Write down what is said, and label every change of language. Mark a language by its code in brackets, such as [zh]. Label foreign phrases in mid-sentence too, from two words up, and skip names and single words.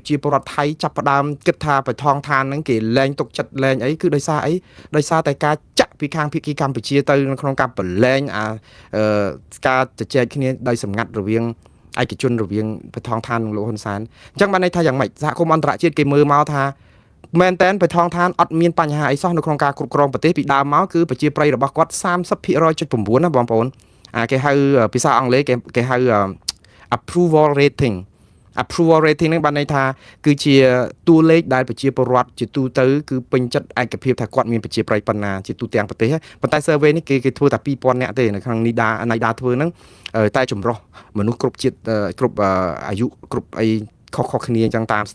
[km] ប្រជាពលរដ្ឋថៃចាប់ផ្ដើមគិតថាបៃថងឋានហ្នឹងគេលែងទុកចិត្តលែងអីគឺដោយសារអីដោយសារតែការចាក់ពីខាងភាគីកម្ពុជាទៅក្នុងការប្រឡែងការជជែកគ្នាដោយសម្ងាត់រវាងឯកជនរវាងបៃថងឋាននិងលោកហ៊ុនសែនអញ្ចឹងបានន័យថាយ៉ាងម៉េចសហគមន៍អន្តរជាតិគេមើលមកថាមែនតែនបៃថងឋានអត់មានបញ្ហាអីសោះនៅក្នុងការគ្រប់គ្រងប្រទេសពីដើមមកគឺប្រជាប្រិយរបស់គាត់30.9%ណាបងប្អូន គេហៅភាសាអង់គ្លេសគេហៅ [en] approval rating approval rating [km] ហ្នឹងបានន័យថាគឺជាតួលេខដែលប្រជាពលរដ្ឋជាទូទៅគឺពេញចិត្តឯកភាពថាគាត់មានប្រជាប្រិយប៉ុណ្ណាជាទូទាំងប្រទេសប៉ុន្តែ survey នេះគេធ្វើតែ2000នាក់ទេនៅក្នុងNIDAធ្វើហ្នឹងតែចម្រុះមនុស្សគ្រប់ជាតិគ្រប់អាយុគ្រប់អីខុសគ្នាអញ្ចឹងតាមស្ថា